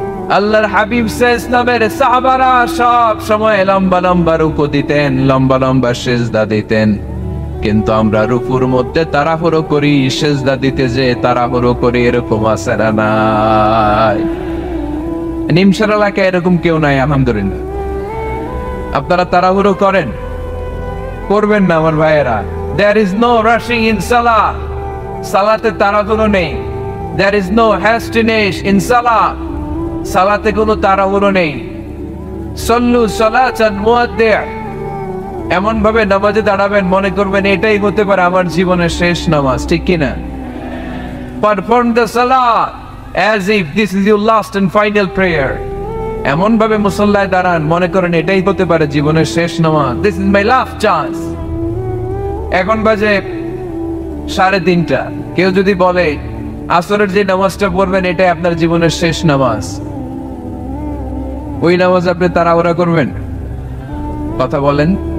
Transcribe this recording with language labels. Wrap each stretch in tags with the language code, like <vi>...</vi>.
<bn>আল্লাহর হাবিব সাল্লামের সাহাবারা সব সময় লম্বা লম্বা রুকু দিতেন, লম্বা লম্বা সিজদা দিতেন। কিন্তু আমরা রুকুর মধ্যে তাড়াহুড়ো করি, সিজদা দিতে যে তাড়াহুড়ো করি, এরকম আছে না নাই? নিমসার এলাকায় এরকম কেউ নাই আলহামদুলিল্লাহ। আপনারা তাড়াহুড়ো করেন? করবেন না আমার ভাইয়েরা।</bn> <en>There is no rushing in salah.</en> <bn>সালাতে তাড়াহুড়ো নেই।</bn> <en>There is no hastiness in salah.</en> <bn>সালাতে কোনো তাড়াহুড়ো নেই।</bn> <ar>সল্লু সালাতান মুআদ্দিআ।</ar> <bn>এমন ভাবে নামাজে দাঁড়াবেন মনে করবেন এটাই হতে পারে আমার জীবনের শেষ নামাজ, ঠিক কি না?</bn> <en>Perform the salah as if this is your last and final prayer.</en> <bn>এমন ভাবে মুসল্লায় দাঁড়ান মনে করেন এটাই হতে পারে জীবনের শেষ নামাজ।</bn> <en>This is my last chance.</en> <bn>এখন বাজে 3:30। কেউ যদি বলে আসরের যে নামাজটা পড়বেন এটাই আপনার জীবনের শেষ নামাজ, ওই নামাজ আপনি তাড়াহুড়া করবেন? কথা বলেন।</bn>